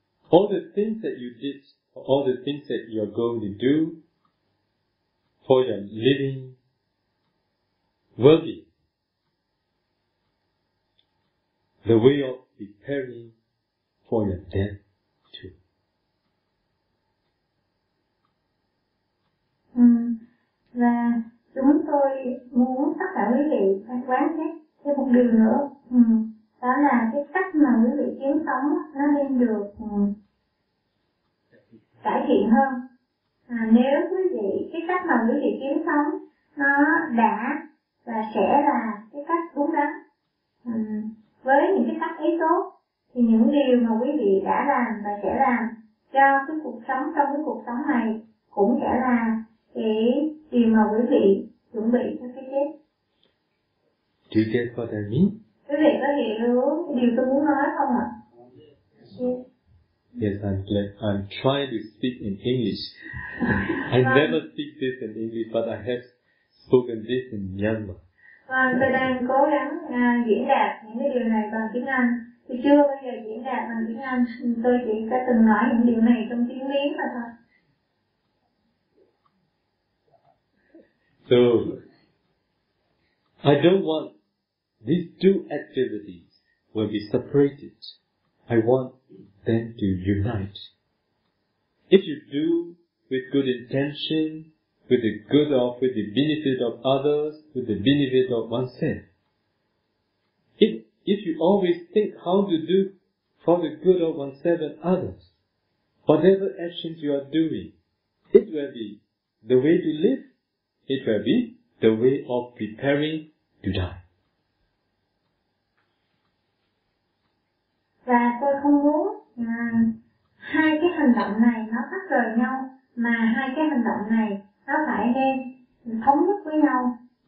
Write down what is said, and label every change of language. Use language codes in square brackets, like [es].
[en] all the things that you did, all the things that you are going to do for your living will be the way of preparing for your death too. [vi] Và chúng tôi muốn tất cả quý vị phải quán xét thêm một điều nữa, đó là cái cách mà quý vị kiếm sống nó nên được cải thiện hơn. Nếu quý vị, cái cách mà quý vị kiếm sống nó đã và sẽ là cái cách đúng đắn, với những cái tác ý tốt, thì những điều mà quý vị đã làm và sẽ làm cho cái cuộc sống, trong cái cuộc sống này cũng sẽ là cái điều mà quý vị chuẩn bị cho cái chết. [en] Do you get what I mean? [vi] Quý vị có hiểu điều tôi muốn nói không ạ? [en] Yes, I'm glad. I'm trying to speak in English. I never speak this in English, but I have spoken this in Myanmar. [vi] Tôi đang cố gắng diễn đạt những cái điều này bằng tiếng Anh, Tôi chưa bao giờ diễn đạt bằng tiếng Anh, tôi chỉ có từng nói những điều này trong tiếng Miến mà thôi. [en] So, I don't want these two activities will be separated. I want them to unite. If you do with good intention, with the benefit of others, with the benefit of oneself, if you always think how to do for the good of oneself and others, whatever actions you are doing, it will be the way to live, it will be the way of preparing to die. [vi] Và tôi không muốn hai cái hành động này nó tách rời nhau, mà hai cái hành động này nó phải nên thống nhất với nhau.